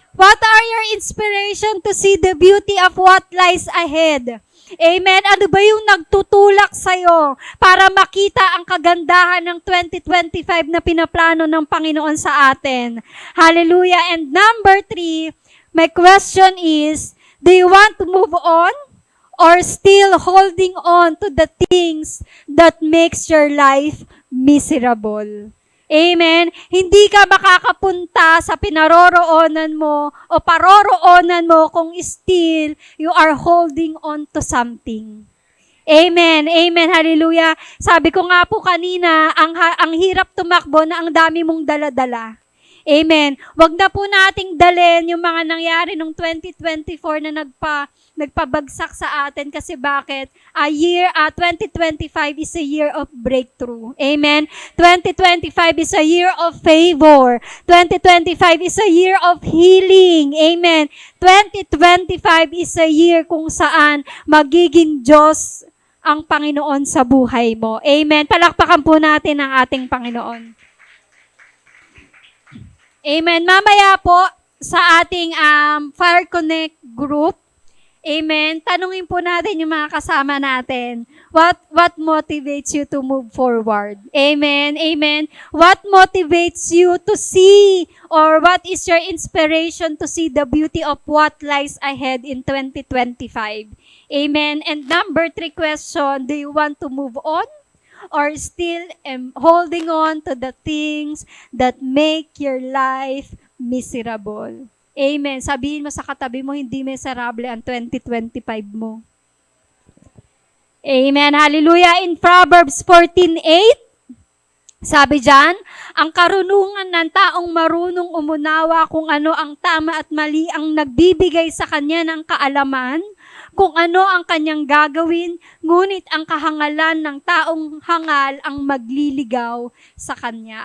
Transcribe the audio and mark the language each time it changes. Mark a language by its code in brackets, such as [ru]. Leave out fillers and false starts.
[en] What are your inspiration to see the beauty of what lies ahead? Amen. [tl] Ano ba yung nagtutulak sa'yo para makita ang kagandahan ng 2025 na pinaplano ng Panginoon sa atin? Hallelujah. [en] And number 3, my question is, do you want to move on or still holding on to the things that makes your life miserable? [tl] Amen. Hindi ka makakapunta sa pinaroroonan mo o paroroonan mo kung [en] still you are holding on to something. [tl] Amen. Amen. Hallelujah. Sabi ko nga po kanina, ang hirap tumakbo na ang dami mong daladala. Amen. Wag na po nating dalhin yung mga nangyari nung 2024 na nagpabagsak sa atin kasi bakit? [en] 2025 is a year of breakthrough. Amen. 2025 is a year of favor. 2025 is a year of healing. Amen. 2025 is a year [tl] kung saan magiging Diyos ang Panginoon sa buhay mo. Amen. Palakpakan po natin ang ating Panginoon. Amen. Mamaya po sa ating Fire Connect group, amen, tanungin po natin yung mga kasama natin. [en] What motivates you to move forward? Amen. Amen. What motivates you to see or what is your inspiration to see the beauty of what lies ahead in 2025? Amen. And number 3 question, do you want to move on? Or still holding on to the things that make your life miserable. Amen. [tl] Sabihin mo sa katabi mo, hindi miserable ang 2025 mo. Amen. Hallelujah. [en] In Proverbs 14:8, [tl] sabi dyan, ang karunungan ng taong marunong umunawa kung ano ang tama at mali ang nagbibigay sa kanya ng kaalaman, kung ano ang kanyang gagawin, ngunit ang kahangalan ng taong hangal ang magliligaw sa kanya.